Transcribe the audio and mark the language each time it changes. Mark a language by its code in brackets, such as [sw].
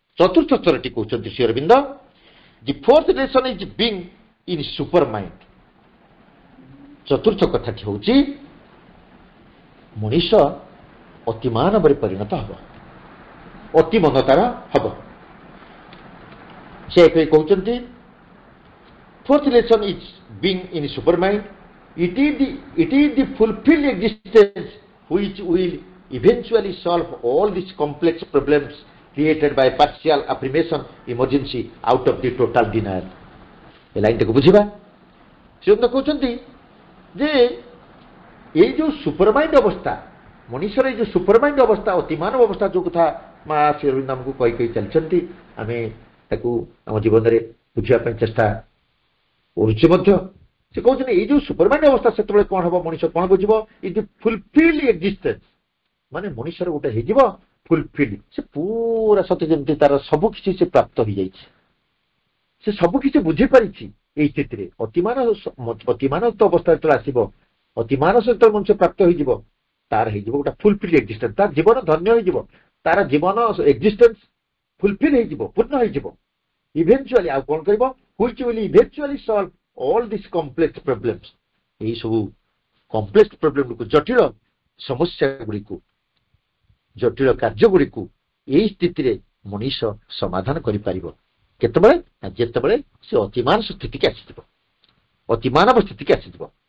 [or] ଚତୁର୍ଥ ସ୍ତରଟି କହୁଛନ୍ତି ଶ୍ରୀ ଅରବିନ୍ଦ, [en] The fourth lesson is being in super mind. [or] ଚତୁର୍ଥ କଥାଟି ହେଉଛି ମଣିଷ ଅତି ମାନବରେ ପରିଣତ ହେବ, ଅତି ମନତାର ହେବ। ସେ କହୁଛନ୍ତି [en] fourth lesson is being in supermind. It is the fulfilled existence which will eventually solve all these complex problems created by partial affirmation emergency out of the total denial. [or] ଏ ଲାଇନଟାକୁ ବୁଝିବା। ସେ କହୁଛନ୍ତି ଯେ ଏଇ ଯୋଉ ସୁପରମାଇଣ୍ଡ ଅବସ୍ଥା, ମଣିଷର ଏଇ ଯୋଉ ସୁପରମାଇଣ୍ଡ ଅବସ୍ଥା, ଅତିମାନବ ଅବସ୍ଥା, ଯୋଉ କଥା ମା ଶ୍ରୀ ଅରବିନ୍ଦ ଆମକୁ କହି କହି ଚାଲିଛନ୍ତି, ଆମେ ତାକୁ ଆମ ଜୀବନରେ ବୁଝିବା ପାଇଁ ଚେଷ୍ଟା କରୁଛେ ମଧ୍ୟ। ସେ କହୁଛନ୍ତି ଏଇ ଯୋଉ ସୁପରମାଇଣ୍ଡ ଅବସ୍ଥା ସେତେବେଳେ କଣ ହବ, ମଣିଷ କଣ ବୁଝିବ? [en] it the fulfilled existence, [or] ମାନେ ମଣିଷର ଗୋଟେ ହେଇଯିବ ଫୁଲଫିଲ୍ଡ, ସେ ପୁରା ସତେ ଯେମିତି ତାର ସବୁ କିଛି ସେ ପ୍ରାପ୍ତ ହେଇଯାଇଛି, ସେ ସବୁ କିଛି ବୁଝିପାରିଛି। ଏଇ ସ୍ଥିତିରେ ଅତିମାନତ ଅବସ୍ଥା ଯେତେବେଳେ ଆସିବ, ଅତିମାନସ ଯେତେବେଳେ ମଣିଷ ପ୍ରାପ୍ତ ହେଇଯିବ, ତାର ହେଇଯିବ ଗୋଟେ ଫୁଲଫିଲ୍ଡ ଏକ୍ଜିଷ୍ଟେନ୍ସ, ତାର ଜୀବନ ଧନ୍ୟ ହେଇଯିବ, ତାର ଜୀବନ ଏକ୍ଜିଷ୍ଟେନ୍ସ ଫୁଲଫିଲ୍ ହେଇଯିବ, ପୂର୍ଣ୍ଣ ହେଇଯିବ। ଇଭେନ୍ଚୁଆଲି ଆଉ କଣ କରିବ? [en] which will eventually solve all these complex problems. [or] ଏହି ସବୁ କମ୍ପ୍ଲେକ୍ସ ପ୍ରୋବ୍ଲେମକୁ, ଜଟିଳ ସମସ୍ୟା ଗୁଡ଼ିକୁ, ଜଟିଳ କାର୍ଯ୍ୟ ଗୁଡ଼ିକୁ ଏଇ ସ୍ଥିତିରେ ମଣିଷ ସମାଧାନ କରିପାରିବ। କେତେବେଳେ? ଯେତେବେଳେ ସେ ଅତିମାନବ ସ୍ଥିତିକି ଆସିଯିବ, ଅତିମାନବ ସ୍ଥିତିକି ଆସିଯିବ।